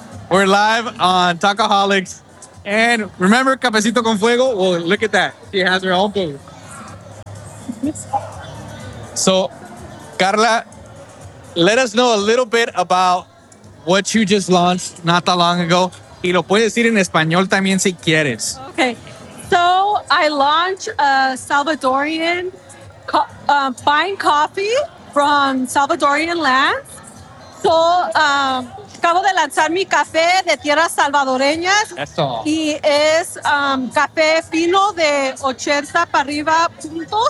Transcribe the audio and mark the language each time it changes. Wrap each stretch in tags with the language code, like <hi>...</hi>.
<en>We're live on Talkaholics. And remember Cafecito con Fuego? Well, look at that. She has her own booth. So, Carla, let us know a little bit about what you just launched not that long ago.</en> <es>Y lo puedes decir en español también si quieres.</es> <en>Okay. So I launched a Salvadorian fine coffee from Salvadorian land.</en> <es>So acabo de lanzar mi café de tierras salvadoreñas. Eso. Y es café fino de 80 para arriba puntos.</es>